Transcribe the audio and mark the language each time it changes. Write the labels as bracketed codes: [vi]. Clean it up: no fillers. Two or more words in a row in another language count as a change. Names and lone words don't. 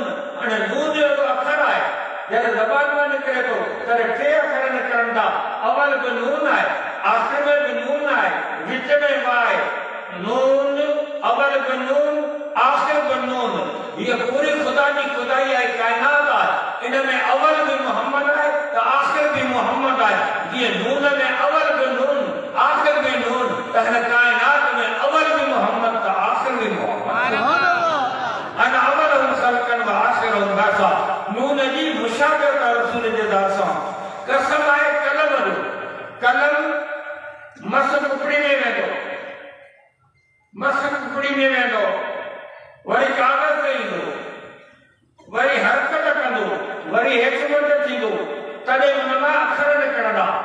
[sd] हाणे नून जो अखर आहे, जॾहिं ज़बान मां निकिरे थो तॾहिं टे अखर निकिरंदा, अवल बि नून आहे, आख़िर में बि नून आहे, विच में वा आहे, नून अवल बि नून, आख़िर बि नून। हीअ पूरी ख़ुदा जी ख़ुदाई आहे, काइनात आहे, इन में अवल बि मोहम्मद आहे त आख़िर बि मोहम्मद आहे। जीअं नून में अवल बि नून, आख़िर बि नून, त हिन काइनात में अवल बि मोहम्मद त आख़िर बि मोहम्मद। [ar] أنا أولهم خلقا وآخرهم بعثا. [sd] नून जी मुशाबिहत रसूल जे ज़ात सां। कसम आहे कलम जो, कलम मस कुकड़ी में वेंदो, मस कुकड़ी में वेंदो, वरी कागज़ ते ईंदो, वरी हरकत कंदो, वरी हेठि मथे थींदो, तॾहिं हुन मां अखर निकिरंदा।